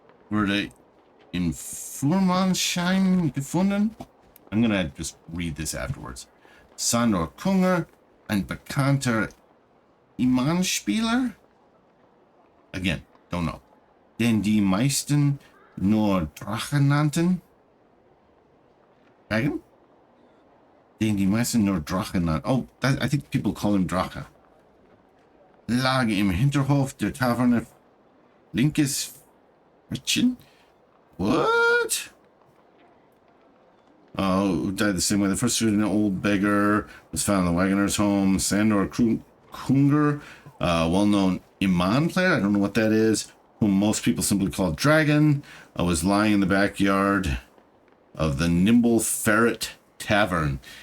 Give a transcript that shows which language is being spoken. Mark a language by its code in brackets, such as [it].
[de] Wurde in Fuhrmannsheim gefunden. [en] I'm gonna just read this afterwards. [de] Sandor Kunger, ein bekannter Imanspieler? [en] Again, don't know. [de] Den die meisten nur Drache nannten? Dragon? Den die meisten nur Drache nannten. [en] Oh, I think people call him Drache. [de] Lag im Hinterhof der Taverne linkes Mädchen? [en] What? Oh, died the same way. The first an old beggar was found in the wagoner's home. Sandor Kunger, well-known Iman player. I don't know what that is. Whom most people simply call Dragon. Was lying in the backyard of the Nimble Ferret Tavern.